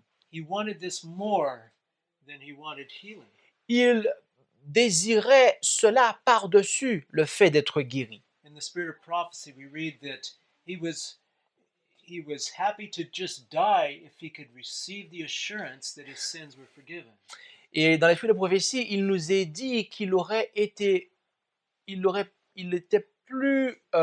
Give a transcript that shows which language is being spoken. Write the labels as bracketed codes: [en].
[en] He wanted this more than he wanted healing. [fr] Il désirait cela par-dessus le fait d'être guéri. [en] In the spirit of prophecy, we read that he was happy to just die if he could receive the assurance that his sins were forgiven. [fr] Et dans l'esprit de prophétie, il nous est dit qu'il il était plus